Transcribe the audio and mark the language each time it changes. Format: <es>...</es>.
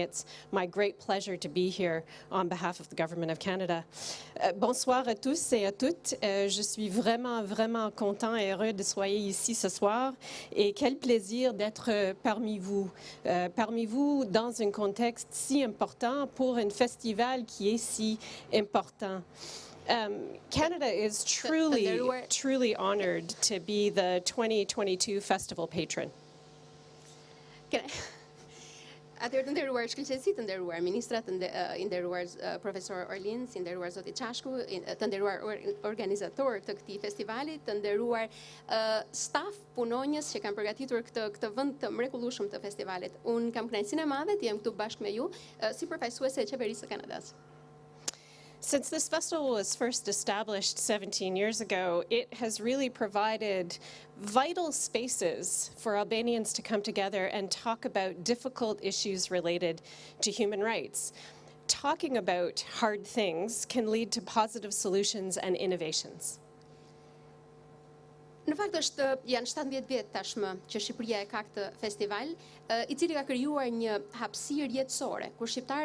<en>It's my great pleasure to be here on behalf of the Government of Canada.</en> <fr>Bonsoir à tous et à toutes. Je suis vraiment content et heureux de soyez ici ce soir. Et quel plaisir d'être parmi vous dans un contexte si important pour un festival qui est si important.</fr> <en>Canada is truly honored to be the 2022 festival patron.</en> <sq>Atëherë të nderuar shkëlqyesi, të nderuar ministrat, të nderuar profesor Orlin, të nderuar zoti Çashku, të nderuar organizator të këtij festivali, të nderuar staf punonjës që kanë përgatitur këtë vend të mrekullueshëm të festivalit. Unë kam kënaqësinë e madhe të jem këtu bashkë me ju si përfaqësuese e qeverisë së Kanadas.</sq> <en>Since this festival was first established 17 years ago, it has really provided vital spaces for Albanians to come together and talk about difficult issues related to human rights. Talking about hard things can lead to positive solutions and innovations.</en> <sq>Në fakt janë 17 vjet tashmë që Shqipëria e ka këtë festival, i cili ka krijuar një hapësirë jetësore kur shqiptarët</sq>